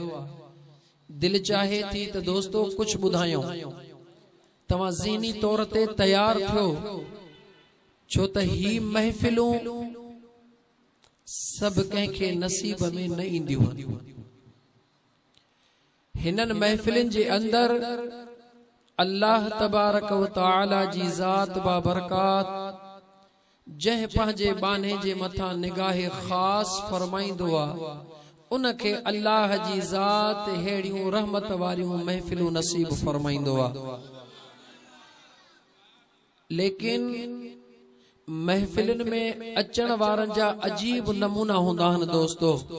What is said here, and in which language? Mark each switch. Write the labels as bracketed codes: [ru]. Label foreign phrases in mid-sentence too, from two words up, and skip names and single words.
[sd] दिल चाहे थी त दोस्तो कुछ ॿुधायूं, तव्हां ज़हनी तौर ते तैयार थियो, छो त ही महफ़िलूं सब कंहिंखे नसीब में न ईंदियूं आहिनि। हिननि महफ़िलुनि जे अंदर [ar] الله تبارك وتعالى [sd] जी ज़ात बाबरकात जह पंहिंजे बाने जे मथां निगाह ख़ास फरमाईंदो आहे, उनखे अल्लाह जी ज़ात हेड़ियूं रहमत वारियूं महफ़िलूं नसीब फरमाईंदो आहे। लेकिन महफ़िलुनि में अचण वारनि जा अजीब नमूना हूंदा आहिनि दोस्तो।